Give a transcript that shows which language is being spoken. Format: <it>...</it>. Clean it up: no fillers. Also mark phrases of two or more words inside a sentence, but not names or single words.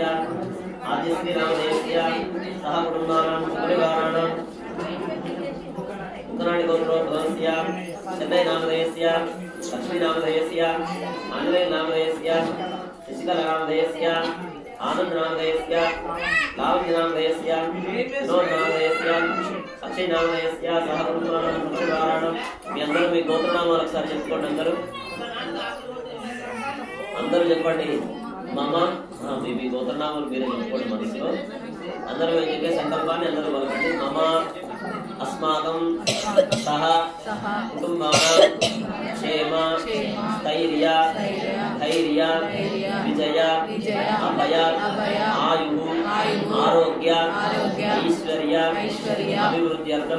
<sa>आदिश्रीनामधेयस्य सह कुटुम्बानां परिवाराणां उत्तराणि गोत्रोद्भवस्य चन्नैनामधेयस्य लक्ष्मीनामधेयस्य आञ्जनेयनामधेयस्य शशिकलानामधेयस्य आनन्दनामधेयस्य लावण्यनामधेयस्य विनोदनामधेयस्य अक्षयनामधेयस्य सह कुटुम्बानां परिवाराणां</sa> <te>మీ అందరూ మీ గోత్రనామాలు ఒకసారి చెప్పుకోండి అందరూ చెప్పండి మమ మీ గోత్రనామాలు మీరే చెప్పుకోండి మనసులో అందరూ చెప్పే సంకల్పాన్ని అందరూ పలకండి</te> <sa>मम अस्माकं सह कुटुम्बानां क्षेम स्थैर्य धैर्य विजय अभय आयुः आरोग्य ऐश्वर्य अभिवृद्ध्यर्थं</sa>